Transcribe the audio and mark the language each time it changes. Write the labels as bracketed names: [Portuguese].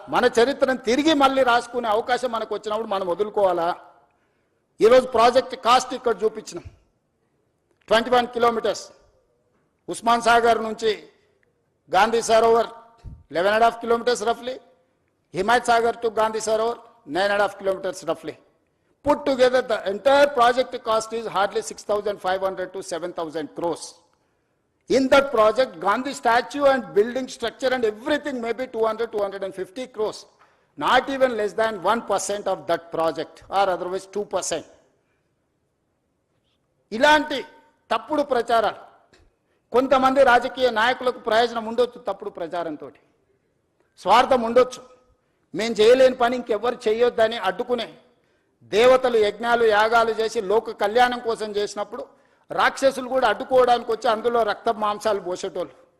[Telugu] మన చరిత్రను తిరిగి మళ్ళీ రాసుకునే అవకాశం మనకు వచ్చినప్పుడు మనం వదులుకోవాలా? ఈరోజు ప్రాజెక్ట్ కాస్ట్ ఇక్కడ చూపించినాం. 21 కిలోమీటర్స్ ఉస్మాన్ సాగర్ నుంచి Gandhi Sarovar 11.5 kilometers రఫ్లీ, Himayat Sagar to Gandhi Sarovar 9.5 kilometers రఫ్లీ. [English] Put together, the entire project cost is hardly 6,500 to 7,000 crores. In that project, Gandhi statue and building structure and everything may be 200, 250 crores. Not even less than 1% of that project, or otherwise 2%. [Telugu] ఇలాంటి తప్పుడు ప్రచారాలు కొంతమంది రాజకీయ నాయకులకు ప్రయోజనం ఉండొచ్చు, తప్పుడు ప్రచారంతో స్వార్థం ఉండొచ్చు. మేము చేయలేని పని ఇంకెవ్వరు చేయొద్దని అడ్డుకునే దేవతలు యజ్ఞాలు యాగాలు చేసి లోక కళ్యాణం కోసం చేసినప్పుడు రాక్షసులు కూడా అడ్డుకోవడానికి వచ్చి అందులో రక్త మాంసాలు పోసేటోళ్ళు.